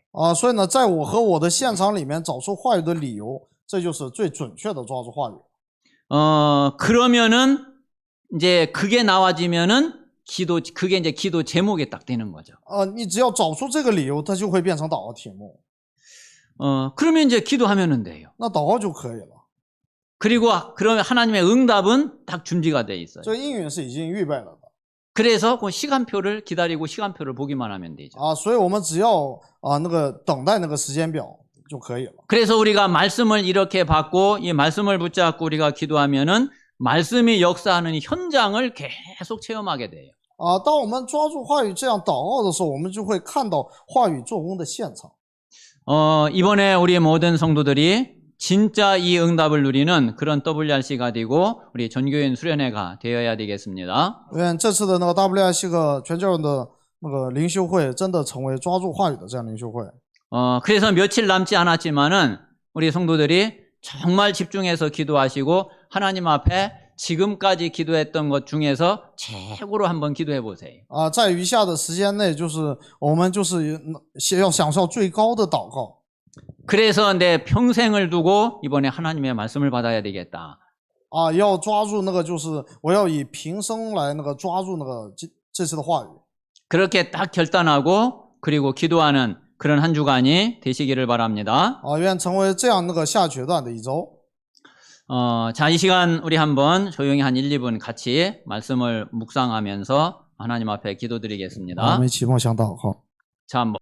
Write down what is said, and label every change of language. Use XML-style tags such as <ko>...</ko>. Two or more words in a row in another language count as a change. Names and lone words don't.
<zh>啊，所以呢，在我和我的现场里面找出话语的理由，这就是最准确的抓住话语。</zh> <ko>그러면은 이제 그게 나와지면은 그게 이제 기도 제목에 딱 되는 거죠.</ko> <zh>你只要找出这个理由，它就会变成祷告题目。</zh> <ko>그러면 이제 기도하면 돼요.</ko> <zh>那祷告就可以了。</zh> <ko>그리고 그러면 하나님의 응답은 딱 준비가 돼 있어요.</ko> <zh>这个应允是已经预备了的。</zh> <ko>그래서 그 시간표를 기다리고 시간표를 보기만 하면 되죠.</ko> <zh>啊，所以我们只要那个等待那个时间表就可以了。</zh> <ko>그래서 우리가 말씀을 이렇게 받고 이 말씀을 붙잡고 우리가 기도하면은 말씀이 역사하는 이 현장을 계속 체험하게 돼요.</ko> <zh>啊，当我们抓住话语这样祷告的时候，我们就会看到话语做工的现场。</zh> <ko>이번에 우리 모든 성도들이 진짜 이 응답을 누리는 그런 WRC가 되고 우리 전교인 수련회가 되어야 되겠습니다.</ko> <zh>愿这次的那个 WRC 和全教人的那个灵修会真的成为抓住话语的这样灵修会。</zh> <ko>그래서 며칠 남지 않았지만은 우리 성도들이 정말 집중해서 기도하시고 하나님 앞에 지금까지 기도했던 것 중에서 최고로 한번 기도해 보세요.</ko> <zh>啊，在余下的时间内，就是我们就是要享受最高的祷告。</zh> <ko>그래서 내 평생을 두고 이번에 하나님의 말씀을 받아야 되겠다.</ko> <zh>啊，要抓住那个，就是我要以平生来那个抓住那个这次的话语。</zh> <ko>그렇게 딱 결단하고 그리고 기도하는 그런 한 주간이 되시기를 바랍니다.</ko> <zh>啊，愿成为这样那个下决断的一周。</zh> <ko>자, 이 시간 우리 한번 조용히 한 1, 2분 같이 말씀을 묵상하면서 하나님 앞에</ko> <zh>我</zh> <ko>기도드리겠습니다.</ko> <zh>们一起默想祷告。</zh> <ko>자, 한번</ko>